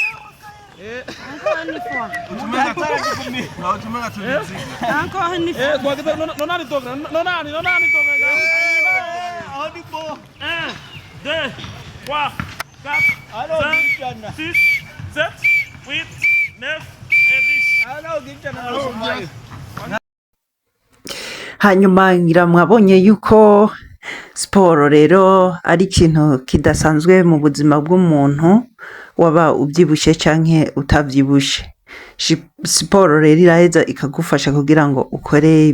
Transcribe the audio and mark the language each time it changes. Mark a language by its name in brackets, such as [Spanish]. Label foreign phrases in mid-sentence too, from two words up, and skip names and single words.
[French] encore une fois encore une fois [Rundi] Non nani toga. 1 2 3 4 5 6 7 8 9 et 10. hanyuma ngira mwabonye yuko siporo rero ari ikintu kidasanzwe mu buzima bw'umuntu waba ubyibushe canke utavyibushe siporo rero iraheza ikagufasha kugira ngo ukore